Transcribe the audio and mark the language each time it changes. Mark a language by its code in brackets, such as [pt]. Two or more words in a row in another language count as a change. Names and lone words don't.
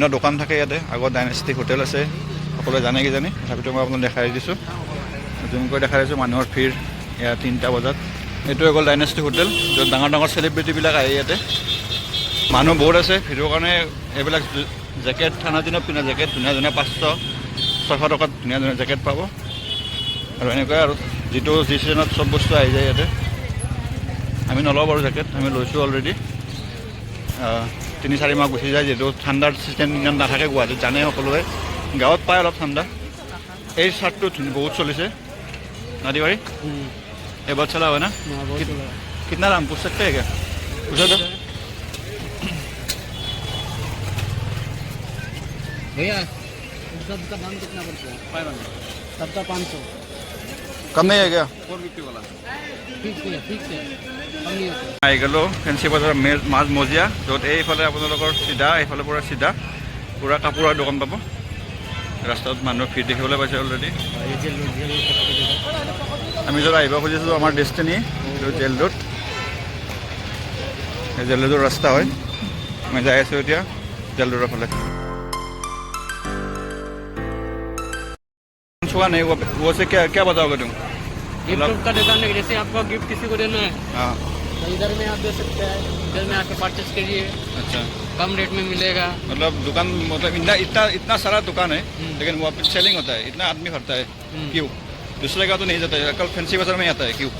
[as] দোকান থাকে ইয়াতে আগত ডাইনেষ্টিক হোটেল আছে সকলোৱে জানে কিজানি তথাপিতো মই আপোনাক দেখাই দিছোঁ জুমকৈ দেখাই দিছোঁ মানুহৰ ভিৰ ইয়াত 3টা বজাত এইটো হৈ গ'ল ডাইনেষ্টিক হোটেল য'ত ডাঙৰ ডাঙৰ চেলিব্ৰিটিবিলাক আহে ইয়াতে মানুহ বহুত আছে ভিৰৰ কাৰণে এইবিলাক জেকেট ঠাণ্ডা দিনত পিন্ধা জেকেট ধুনীয়া ধুনীয়া 500-600 টকাত ধুনীয়া ধুনীয়া জেকেট পাব আৰু এনেকুৱাই আৰু যিটো যি ছিজনত চব বস্তু আহি যায় ইয়াতে আমি নলওঁ বাৰু জেকেট আমি লৈছোঁ অলৰেডি 3-4 মাহ গুচি যায় যিহেতু ঠাণ্ডাৰ ছিজন ইমান নাথাকে গুৱাহাটীত জানে সকলোৱে গাঁৱত পায় অলপ ঠাণ্ডা এই চাৰ্টটো বহুত চলিছে না तिवारी [hi] ये बहुत चला हुआ ना कितना दाम पूछ सकते हैं क्या पूछो तो भैया सबका दाम कितना पड़ता है 500 सबका 500 कम नहीं है क्या 450 वाला फिक्स है कम नहीं होता [as] আহি গ'লো ফেঞ্চি বজাৰ মাজ মজিয়া য'ত এইফালে আপোনালোকৰ চিধা এইফালে পৰা চিধা পুৰা কাপোৰৰ দোকান পাব ৰাস্তাত মানুহৰ ভিৰ দেখিবলৈ পাইছে অলৰেডি আমি য'ত আহিব খুজিছোঁ আমাৰ ডেষ্টিনি এইটো জেল ৰোড এই জেল ৰোডৰ ৰাস্তা হয় আমি যাই আছোঁ এতিয়া জেল ৰোডৰ ফালে [hi] छुआ नहीं वो से क्या बताओगे तुम गिफ्ट का दुकान है जैसे आपको गिफ्ट किसी को देना है हाँ तो इधर में आप दे सकते हैं इधर में आके परचेस करिए अच्छा कम रेट में मिलेगा मतलब दुकान मतलब इतना सारा दुकान है लेकिन वहाँ पे सेलिंग होता है इतना आदमी भरता है क्यों दूसरे का तो नहीं जाता है कल फैंसी बाजार में आता है क्यों